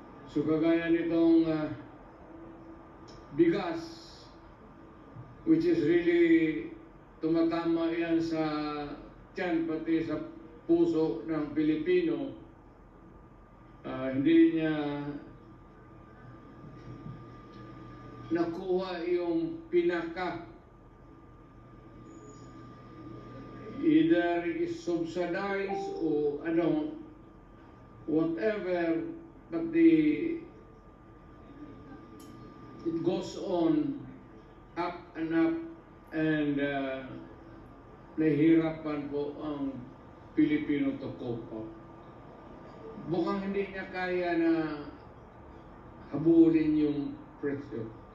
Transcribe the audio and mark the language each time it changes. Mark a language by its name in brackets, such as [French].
[Filipino] So kagaya nitong bigas, [English] which is really [Filipino] tumatama yan sa tiyan pati sa puso ng Pilipino, hindi niya nakuha yung pinaka. [English] Either is subsidized or whatever, but it goes on up and up, and [Filipino] nahihirapan po ang Pilipino [English] to cope up. [Filipino] Mukhang hindi niya kaya na habulin yung presyo.